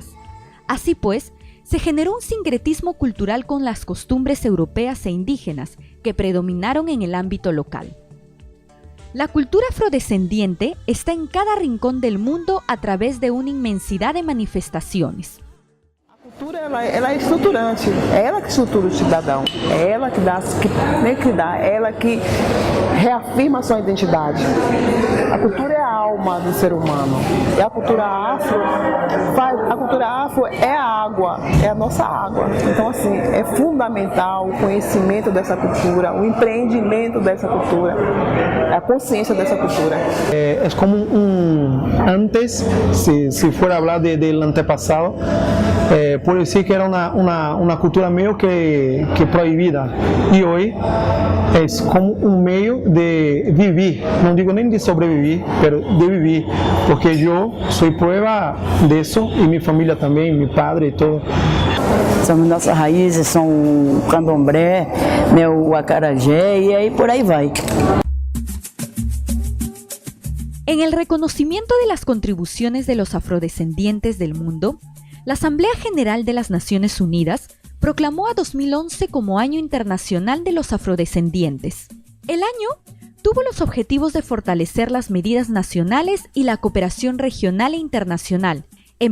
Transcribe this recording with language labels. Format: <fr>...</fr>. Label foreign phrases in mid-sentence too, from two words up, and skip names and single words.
<es>Así pues, se generó un sincretismo cultural con las costumbres europeas e indígenas que predominaron en el ámbito local. La cultura afrodescendiente está en cada rincón del mundo a través de una inmensidad de manifestaciones.</es> <pt>A cultura ela é estruturante, é ela que estrutura o cidadão, é ela que dá, é ela que reafirma a sua identidade. A cultura é a alma do ser humano. E a cultura afro é a água, é a nossa água. Então assim, é fundamental o conhecimento dessa cultura, o empreendimento dessa cultura, a consciência dessa cultura.</pt> <es>Es como antes, si fuera a hablar del antepasado, puedo decir que era una cultura medio que prohibida, y hoy es como un medio de vivir, no digo ni de sobrevivir, pero de vivir, porque yo soy prueba de eso, y mi familia también, mi padre y todo.</es> <pt>São nossas raízes, são o candomblé, o acarajé, e aí por aí vai.</pt> <es>En el reconocimiento de las contribuciones de los afrodescendientes del mundo, la Asamblea General de las Naciones Unidas proclamó a 2011 como Año Internacional de los Afrodescendientes. El año tuvo los objetivos de fortalecer las medidas nacionales y la cooperación regional e internacional en</es>